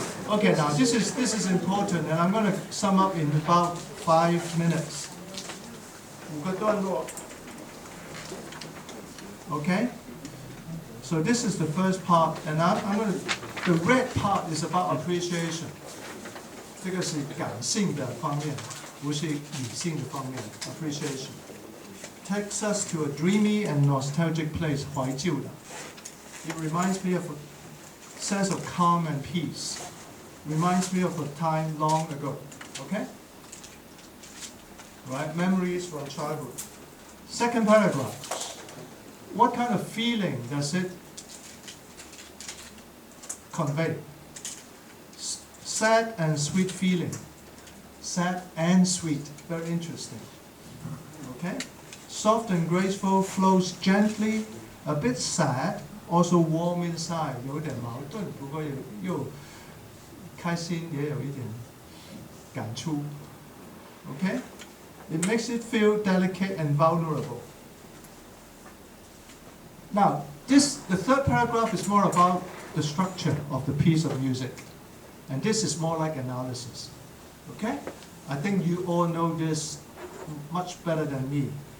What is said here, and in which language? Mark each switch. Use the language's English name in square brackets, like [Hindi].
[English] Okay, now this is important, and I'm going to sum up in about 5 minutes. [Chinese] 5个段落。 [English] Okay? So this is the first part, and I'm going to. The red part is about appreciation. [Chinese] 这个是感性的方面，不是理性的方面。 [English] Appreciation takes us to a dreamy and nostalgic place. [Chinese] 怀旧的。 [English] It reminds me of a sense of calm and peace. Reminds me of a time long ago. Okay? Right? Memories from childhood. Second paragraph. What kind of feeling does it convey? Sad and sweet feeling. Sad and sweet. Very interesting. Okay? Soft and graceful, flows gently, a bit sad, also warm inside. [Chinese] 有点矛盾，不过又开心，也有一点感触。 [English] Okay? It makes it feel delicate and vulnerable. Now, the third paragraph is more about the structure of the piece of music. And this is more like analysis. Okay? I think you all know this much better than me.